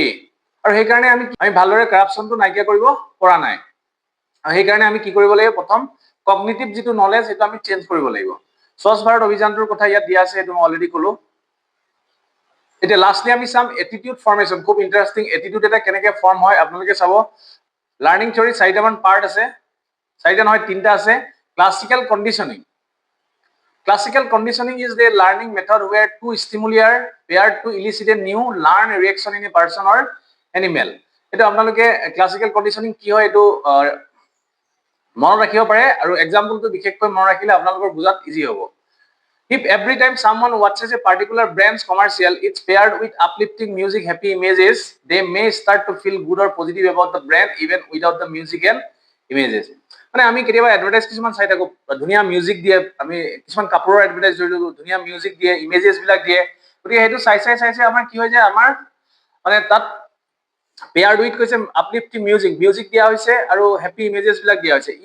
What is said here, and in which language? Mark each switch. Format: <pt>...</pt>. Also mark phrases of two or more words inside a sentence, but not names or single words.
<as>আৰু সেইকাৰণে আমি ভালদৰে কাৰাপশ্যনটো নাইকিয়া কৰিব পৰা নাই, আৰু সেইকাৰণে আমি কি কৰিব লাগিব, প্ৰথম কগনিটিভ যিটো নলেজ সেইটো আমি চেঞ্জ কৰিব লাগিব। স্বচ্ছ ভাৰত অভিযানটোৰ কথা ইয়াত দিয়া আছে, এইটো মই অলৰেডি ক'লো। এতিয়া লাষ্টলি আমি চাম</as> <en>attitude formation,</en> <as>খুব ইণ্টাৰেষ্টিং। এটিটিউড এটা কেনেকৈ ফৰ্ম হয় আপোনালোকে চাব।</as> <en>learning theory</en> <as>4টামান পাৰ্ট আছে, 4টা নহয় 3টা আছে।</as> <en>classical conditioning, classical conditioning is the learning method where two stimuli are paired to elicit a new learn reaction in a person or animal.</en> <as>এটা আপোনালোকে</as> <en>classical conditioning</en> <as>কি হয় এইটো মনত ৰাখিব পাৰে, আৰু এক্সাম্পলটো বিশেষকৈ মনত ৰাখিলে আপোনালোকৰ বুজাত ইজি হ'ব।</as> <en>If every time someone watches a particular brand's commercial, it's paired with uplifting music, happy images, they may start to feel good or positive about the brand even without the music and images.</en> <as>মানে আমি কেতিয়াবা এডভাৰটাইজ কিছুমান চাই থাকো, ধুনীয়া মিউজিক দিয়ে, আমি কিছুমান কাপোৰৰ এডভাৰটাইজ ধৰিলো, ধুনীয়া মিউজিক দিয়ে, ইমেজেছ বিলাক দিয়ে, গতিকে সেইটো চাই আমাৰ কি হৈ যায়, আমাৰ মানে তাত</as> <en>paired with</en> <as>কৈছে</as> <en>uplifting music</en> <as>দিয়া হৈছে আৰু</as> <en>happy images</en> <as>বিলাক দিয়া হৈছে।</as>